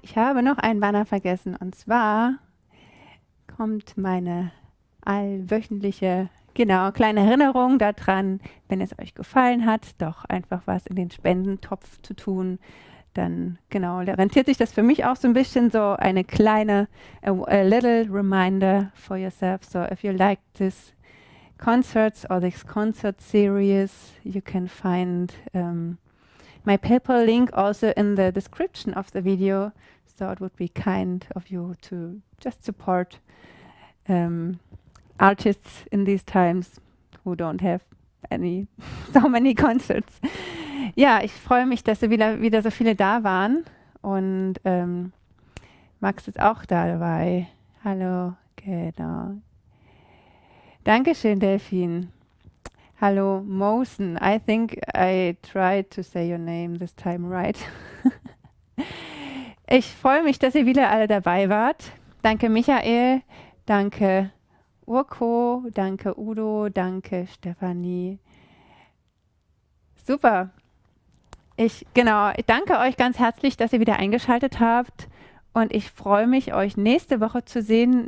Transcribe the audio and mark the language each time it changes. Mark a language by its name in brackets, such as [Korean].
[German] Ich habe noch einen Banner vergessen, und zwar kommt meine allwöchentliche, kleine Erinnerung daran, wenn es euch gefallen hat, doch einfach was in den Spendentopf zu tun. Dann rentiert sich das für mich auch so ein bisschen, so eine kleine, [English] a little reminder for yourself. So if you like this concerts or this concert series, you can find my PayPal link also in the description of the video. So it would be kind of you to just support artists in these times who don't have so many concerts. [German] Ja, ich freue mich, dass wieder so viele da waren, und Max ist auch dabei. Hallo, genau. Dankeschön, Delphine. Hallo, Mosen. [English] I think I tried to say your name this time right. [German] Ich freue mich, dass ihr wieder alle dabei wart. Danke, Michael. Danke, Urko. Danke, Udo. Danke, Stefanie. Super. Ich danke euch ganz herzlich, dass ihr wieder eingeschaltet habt, und ich freue mich, euch nächste Woche zu sehen.